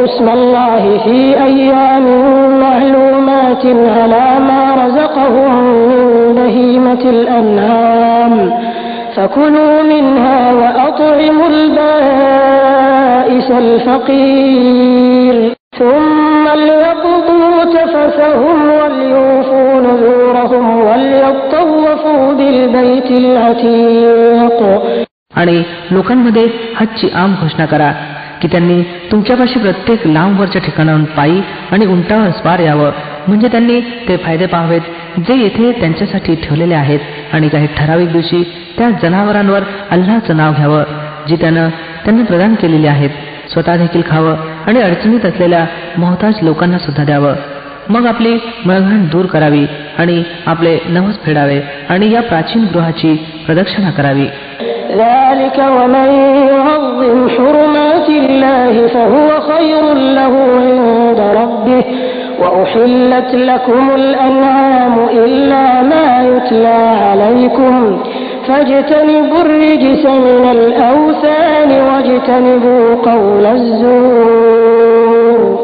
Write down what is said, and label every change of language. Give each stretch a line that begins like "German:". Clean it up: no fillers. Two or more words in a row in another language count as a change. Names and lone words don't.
Arabic: اسْمَ اللَّهِ فِي أَيَّامٍ مَّعْلُومَاتٍ عَلَى مَا رَزَقَهُم مِّن بَهِيمَةِ الْأَنْعَامِ فَكُلُوا مِنْهَا وَأَطْعِمُوا الْبَائِسَ الْفَقِيرَ ثُمَّ لْيَقْضُوا تَفَثَهُمْ وَلْيُوفُوا نُذُورَهُمْ وَلْيَطَّوَّفُوا بِالْبَيْتِ الْعَتِيقِ.
Marathi: आणि लोकांमध्ये हजची आम घोषणा करा की त्यांनी तुमच्यापाशी प्रत्येक लांबवरच्या ठिकाणाहून पायी आणि उंटावर स्वार यावं, म्हणजे त्यांनी ते फायदे पाहावेत जे येथे त्यांच्यासाठी ठेवलेले आहेत, आणि काही ठराविक दिवशी त्या जनावरांवर अल्लाहचं नाव घ्यावं जी त्यांना प्रदान केलेली आहेत, स्वतः देखील खावं आणि अडचणीत असलेल्या मोहताज लोकांना सुद्धा द्यावं. मग आपली मळघाण दूर करावी आणि आपले नवस फेडावे आणि या प्राचीन गृहाची प्रदक्षिणा करावी.
Arabic: ذلك ومن يعظم حرمات الله فهو خير له عند ربه وأحلت لكم الأنعام إلا ما يتلى عليكم فاجتنبوا الرجس من الأوثان واجتنبوا قول الزور